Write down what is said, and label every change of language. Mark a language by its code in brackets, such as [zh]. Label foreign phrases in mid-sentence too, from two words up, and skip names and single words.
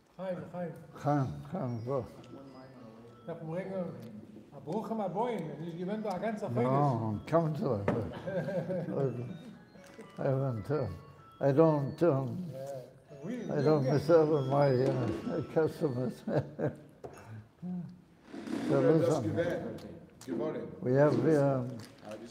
[de] Chaim, was? [he] אנחנו אומרים, ברוכים הבאים, [de] ich bin da ganz auf [en] No, I'm coming to that. I haven't, I don't miss out on my customers. So listen, Good morning. we have How'd you say?